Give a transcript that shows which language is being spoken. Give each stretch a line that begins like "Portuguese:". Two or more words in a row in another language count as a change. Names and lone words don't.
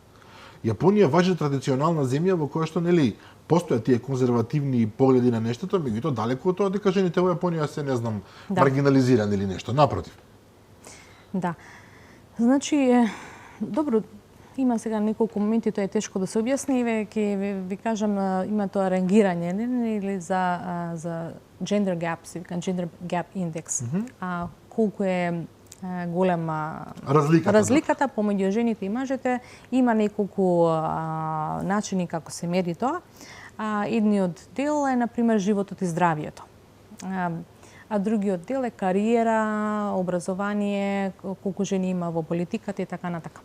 Macedonian: Јапонија важи традиционална земја во која што нели постојат тие конзервативни погледи на нештото, меѓутоа далеку од тоа дека жените во Јапонија се не знам маргинализирани или нешто, напротив. Да. Значи добро, има сега неколку моменти, тоа е тешко да се објасни, ќе ви кажам, има тоа рангирање или за
English: gender gaps, gender gap index.
Macedonian: Колку е голема разликата помеѓу жените и мажите. Има неколку начини како се мери тоа. Едниот дел е, например, животот и здравието. А другиот дел е кариера, образование, колку жени има во политиката и така натака.